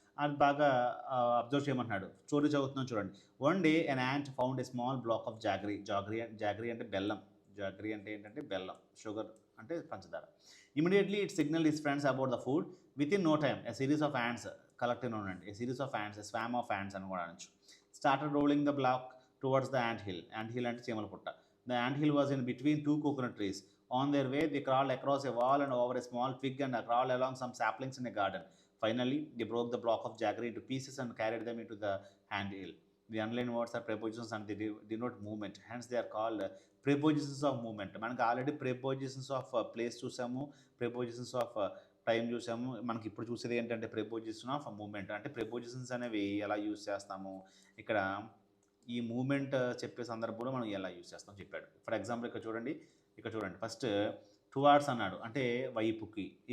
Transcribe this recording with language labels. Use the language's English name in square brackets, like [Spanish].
[Telugu] అది బాగా అబ్జర్వ్ చేయమంటున్నాడు. స్టోరీ చదువుతున్నాం చూడండి. [English] one day an ant found a small block of jaggery [Telugu] అంటే బెల్లం. జాగ్రీ అంటే ఏంటంటే బెల్లం, షుగర్ అంటే పంచదార. [English] Immediately it signal his friends about the food. Within no time a series of ants collective ఉండండి, a series of ants, swarm of ants [Telugu] అని కూడా అనొచ్చు. [English] Started rolling the block towards the ant hill. [Telugu] Ant hill అంటే చీమల పుట్ట. [English] The ant hill was in between two coconut trees. On their way, they crawled across a wall and over a small fig and crawled along some saplings in a garden. Finally, they broke the block of jaggery into pieces and carried them into the ant hill. The underlined words are prepositions and they denote movement. Hence, they are called prepositions of movement. [Telugu] మనకి already prepositions of place చూసాము, prepositions of time చూసాము. మనకి ఇప్పుడు చూసేది ఏంటంటే preposition of movement. అంటే prepositions అనేవి ఎలా యూజ్ చేస్తాము, ఇక్కడ ఈ మూమెంట్ చెప్పే సందర్భంలో మనం ఎలా యూజ్ చేస్తాం చెప్పాడు. ఫర్ ఎగ్జాంపుల్ ఇక్కడ చూడండి ఫస్ట్ టువార్డ్స్ అన్నాడు, అంటే వైపుకి.